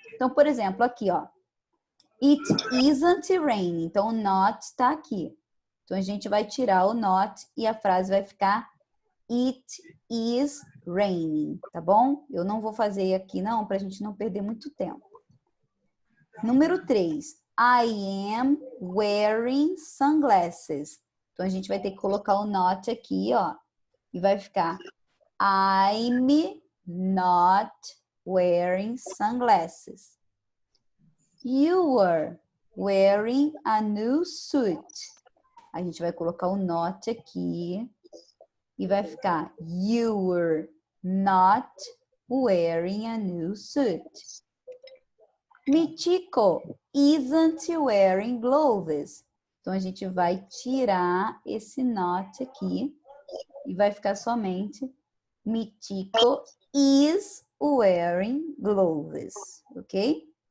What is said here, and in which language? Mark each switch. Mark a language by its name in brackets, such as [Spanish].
[Portuguese] Então, por exemplo, aqui, ó. [English] It isn't raining. [Portuguese] Então, o not está aqui. Então, a gente vai tirar o not e a frase vai ficar [English] It is raining. [Portuguese] Tá bom? Eu não vou fazer aqui, não, para a gente não perder muito tempo. Número 3. [English] I am wearing sunglasses. [Portuguese] Então, a gente vai ter que colocar o not aqui, ó. E vai ficar [English] I'm not wearing sunglasses. You are wearing a new suit. [Portuguese] A gente vai colocar o not aqui. E vai ficar [English] You were not wearing a new suit. Michiko isn't wearing gloves. [Portuguese] Então, a gente vai tirar esse not aqui e vai ficar somente [English] Michiko is wearing gloves, [Portuguese] ok?